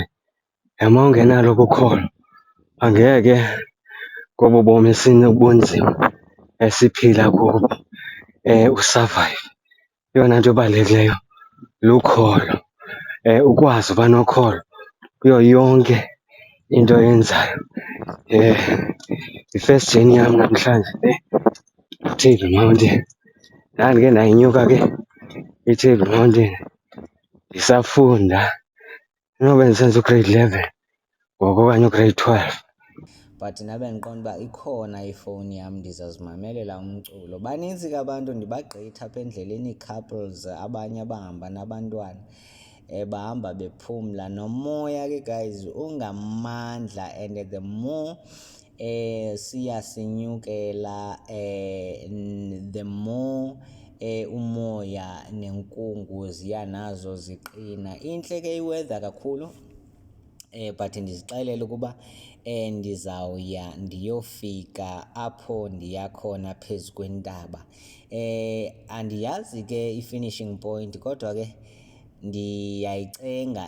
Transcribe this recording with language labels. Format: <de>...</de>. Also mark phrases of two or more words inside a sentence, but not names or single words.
<xh>Yama ungenalo ukholo angeke kobu bomi bunzima esiphila kubo usurvive. Eyona nto ebalulekileyo lukholo, ukwazi uba nokholo kuyo yonke into oyenzayo. I-first journey yam namhlanje iTable Mountain. Ndandike ndayinyuka ke iTable Mountain ndisafunda, inoba ndisenza ugrade 11 ngoku okanye ugrade 12. But nabe ndiqonda uba ikhona ifowuni yam ndizazimamelela umculo. Banintsi ke abantu ndibagqitha apha endleleni, ii-couples, abanye abahamba nabantwana bahamba bephumla. Nomoya ke guys ungamandla,</xh> <en>and the more</en> <xh>siya sinyukela</xh> <en>the more</en> <xh>umoya nenkungu ziya nazo ziqina. Intle ke i-weather kakhulu, but ndizixelele ukuba ndizawuya ndiyofika apho ndiya khona phezu kwentaba. Andiyazi ke i-finishing point kodwa ke ndiyayicenga.</xh>